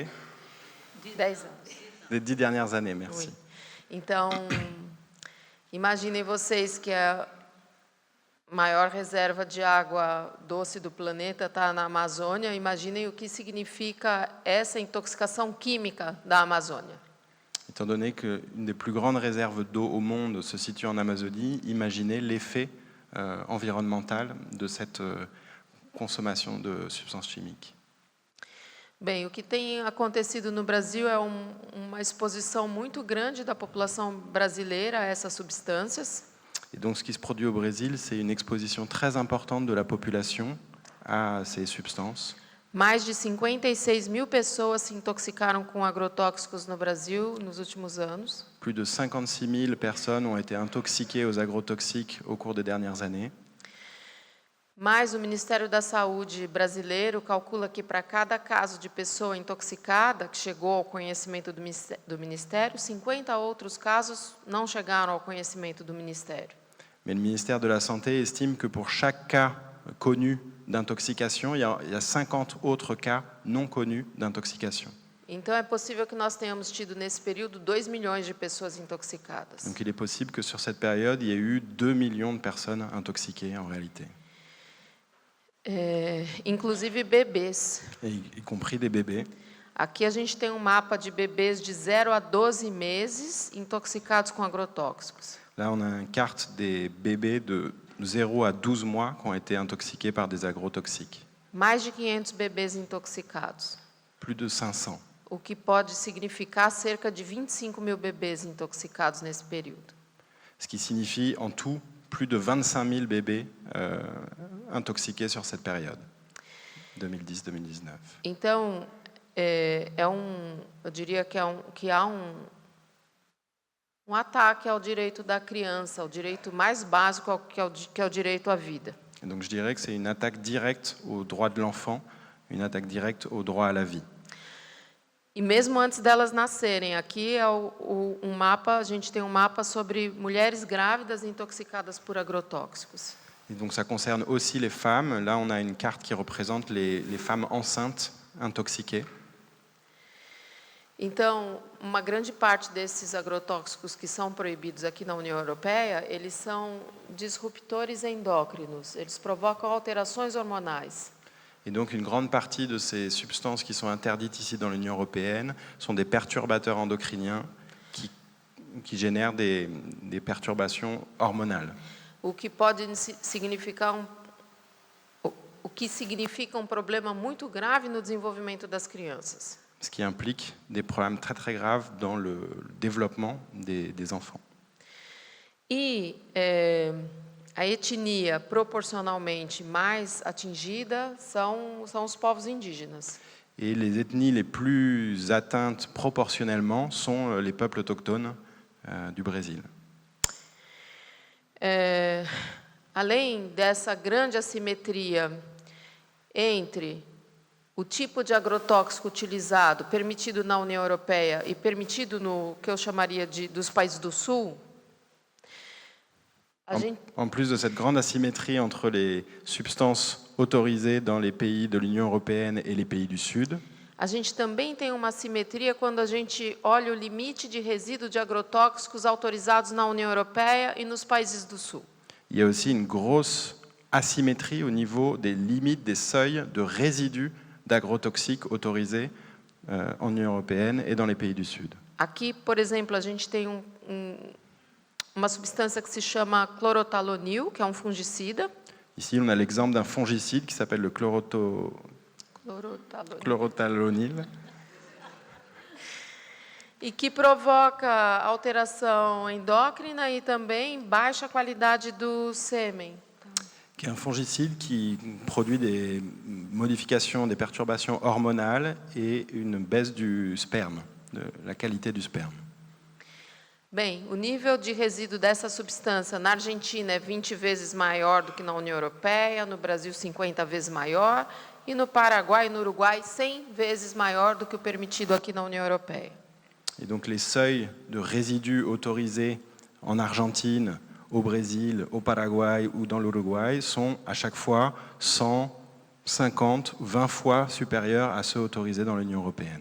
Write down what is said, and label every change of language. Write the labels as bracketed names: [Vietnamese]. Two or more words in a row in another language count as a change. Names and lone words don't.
[Portuguese] 10 anos. [French] 10 dernières années. Merci. Oui. [Portuguese] Então, imaginem vocês que a maior reserva de água doce do planeta está na Amazônia. Imaginem o que significa essa intoxicação química da Amazônia. [French] Étant donné qu'une des plus grandes réserves d'eau au monde se situe en Amazonie, imaginez l'effet environnemental de cette consommation de substances chimiques. [Portuguese] Bem, o que tem acontecido no Brasil é uma exposição muito grande da população brasileira a essas substâncias. [French] Et donc, ce qui se produit au Brésil, c'est une exposition très importante de la population à ces substances. [Portuguese] Mais de 56 mil pessoas se intoxicaram com agrotóxicos no Brasil nos últimos anos. [French] Plus de 56 000 personnes ont été intoxiquées aux agrotoxiques au cours des dernières années. [Portuguese] Mas o Ministério da Saúde brasileiro calcula que para cada caso de pessoa intoxicada que chegou ao conhecimento do Ministério, 50 outros casos não chegaram ao conhecimento do Ministério. [French] Mais le ministère de la Santé estime que pour chaque cas connu d'intoxication, il y a 50 autres cas non connus d'intoxication. [Portuguese] Então é possível que nós tenhamos tido nesse período 2 milhões de pessoas intoxicadas. [French] Donc il est possible que sur cette période, il y ait eu 2 millions de personnes intoxiquées en réalité. [Portuguese] Inclusive bebês. [French] Y compris des bébés. [Portuguese] Aqui a gente tem um mapa de bebês de 0 a 12 meses intoxicados com agrotóxicos. [French] Là, on a une carte des bébés de 0 à 12 mois qui ont été intoxiqués par des agrotoxiques. [Portuguese] Mais de 500 bebês intoxicados. [French] Plus de 500. [Portuguese] O que pode significar cerca de 25 mil bebês intoxicados nesse período. [French] Ce qui signifie en tout plus de 25 000 bébés intoxiqués sur cette période, 2010-2019. [Portuguese] Então, eu diria que há um ataque ao direito da criança, ao direito mais básico que é o direito à vida. [French] Et donc je dirais que c'est une attaque directe au droit de l'enfant, une attaque directe au droit à la vie. [Portuguese] E mesmo antes delas nascerem, aqui é um mapa, a gente tem um mapa sobre mulheres grávidas intoxicadas por agrotóxicos. [French] Et donc ça concerne aussi les femmes. Là, on a une carte qui représente les femmes enceintes intoxiquées. [Portuguese] Então, uma grande parte desses agrotóxicos que são proibidos aqui na União Europeia, eles são disruptores endócrinos, eles provocam alterações hormonais. [French] Et donc une grande partie de ces substances qui sont interdites ici dans l'Union européenne sont des perturbateurs endocriniens qui génèrent des perturbations hormonales. [Portuguese] O que pode significar que significa problema muito grave no desenvolvimento das crianças. [French] Ce qui implique des problèmes très très graves dans le développement des enfants. [Portuguese] E a etnia proporcionalmente mais atingida são os povos indígenas. [French] Et les ethnies les plus atteintes proportionnellement sont les peuples autochtones du Brésil. [Portuguese] Além dessa grande assimetria entre o tipo de agrotóxico utilizado, permitido na União Europeia e permitido no que eu chamaria dos países do Sul, [French] En plus de cette grande asymétrie entre les substances autorisées dans les pays de l'Union européenne et les pays du Sud, [Portuguese] a gente também tem uma assimetria quando a gente olha o limite de resíduo de agrotóxicos autorizados na União Europeia e nos países do Sul. [French] il y a aussi une grosse asymétrie au niveau des limites, des seuils de résidus d'agrotoxiques autorisés en Union européenne et dans les pays du Sud. [Portuguese] Aqui, por exemplo, a gente tem uma substância que se chama clorotalonil, que é fungicida. [French] Ici, on a l'exemple d'un fongicide qui s'appelle le chlorothalonil. [Portuguese] E que provoca alteração endócrina e também baixa qualidade do sêmen. [French] Qui est un fongicide qui produit des modifications, des perturbations hormonales et une baisse du sperme, de la qualité du sperme. [Portuguese] Bem, o nível de resíduo dessa substância na Argentina é 20 vezes maior do que na União Europeia, no Brasil 50 vezes maior e no Paraguai e no Uruguai 100 vezes maior do que o permitido aqui na União Europeia. [French] Et donc les seuils de résidus autorisés en Argentine, au Brésil, au Paraguay ou dans l'Uruguay sont à chaque fois 100, 50, 20 fois supérieurs à ceux autorisés dans l'Union européenne.